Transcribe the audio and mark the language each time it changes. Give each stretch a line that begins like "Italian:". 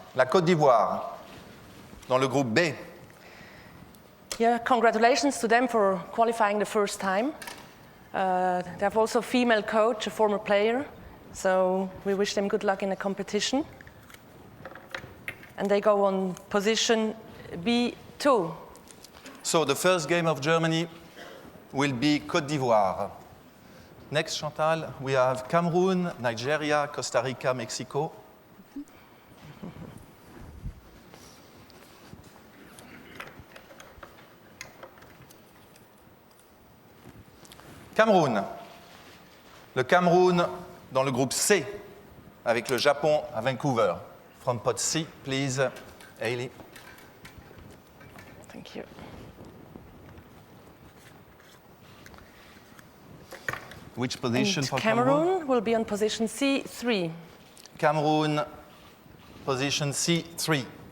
French: La Côte d'Ivoire, dans le groupe B.
English: Yeah, congratulations to them for qualifying the first time. They have also a female coach, a former player, so we wish them good luck in the competition. And they go on position B2. So the first game of Germany will be Côte d'Ivoire. Next, Chantal, we have Cameroon, Nigeria, Costa Rica, Mexico.
French: Cameroun. Le Cameroun dans le groupe C, avec le Japon à Vancouver.
English: From pot C, please, Hayley. Thank you. Which position And for Cameroon will be on position C3. Cameroon, position C3.